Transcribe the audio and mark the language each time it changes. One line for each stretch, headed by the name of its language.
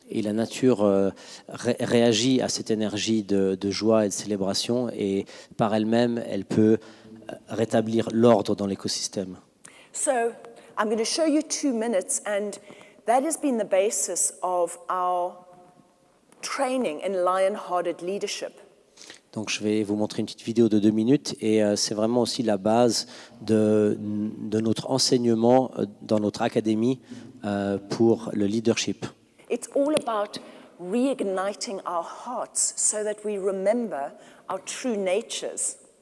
French: Et la nature réagit à cette énergie de joie et de célébration, et par elle-même, elle peut rétablir l'ordre dans l'écosystème.
English: So I'm going to show you 2 minutes, and that has been the basis of our training in lion-hearted leadership.
French: Donc je vais vous montrer une petite vidéo de 2 minutes et c'est vraiment aussi la base de notre enseignement dans notre académie pour le leadership.
English: It's all about reigniting our hearts so that we remember our true natures.